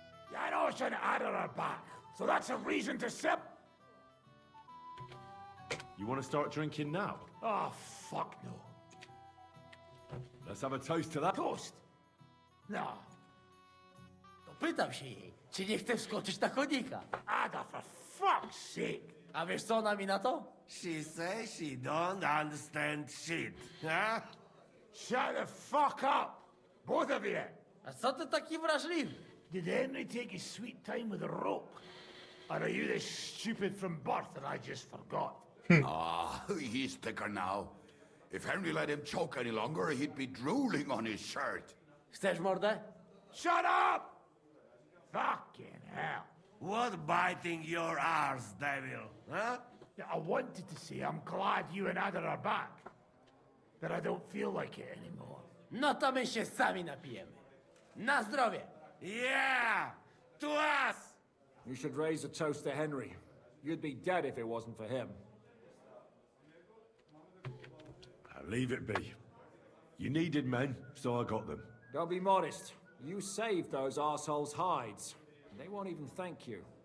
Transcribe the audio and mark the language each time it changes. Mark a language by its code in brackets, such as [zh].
[en] Janos and Adder are back, so that's a reason to sip. You want to start drinking now? Oh, fuck no. Let's have a toast to that. Toast? No. [pl] To pytam się jej, czy nie chce wskoczyć na konika. [en] Ada, for fuck's sake. [pl] A wiesz co ona mi na to? [en] She says she don't understand shit. Huh? Shut the fuck up, both of you. [pl] A co ty taki wrażliwy? [en] Did Henry take his sweet time with a rope? Or are you this stupid from birth that I just forgot? He's thicker now. If Henry let him choke any longer, he'd be drooling on his shirt. [pl] Chcesz mordę? [en] Shut up! Fucking hell. What biting your arse, devil? Huh? Yeah, I wanted to say I'm glad you and Ada are back. But I don't feel like it anymore. [pl] No to my się sami napijemy. Na zdrowie! [en] Yeah! To us! You should raise a toast to Henry. You'd be dead if it wasn't for him. Leave it be. You needed men, so I got them. Don't be modest. You saved those assholes' hides. They won't even thank you.